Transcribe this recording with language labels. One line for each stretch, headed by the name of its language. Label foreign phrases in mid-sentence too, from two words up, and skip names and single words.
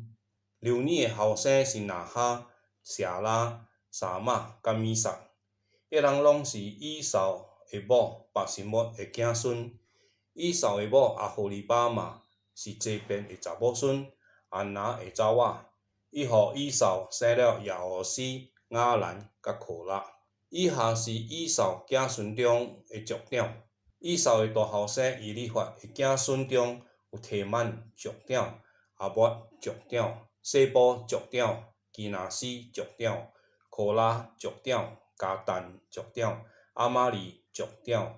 Min Nan Chinese: 流尼的後生是拿哈、謝拉、沙瑪甲米撒。一人攏是以掃的某巴示抹的子孫。以掃的某亞何利巴瑪是這邊的查某孫亞拿的查某，伊予以掃生了耶俄斯、亞蘭甲可拉。以下是以掃子孫中的族長。以掃的大後生以利法的子孫中有提曼族長、阿抹族長、西波族長、基拿斯族長、可拉族長、加但族長、亞瑪利族長。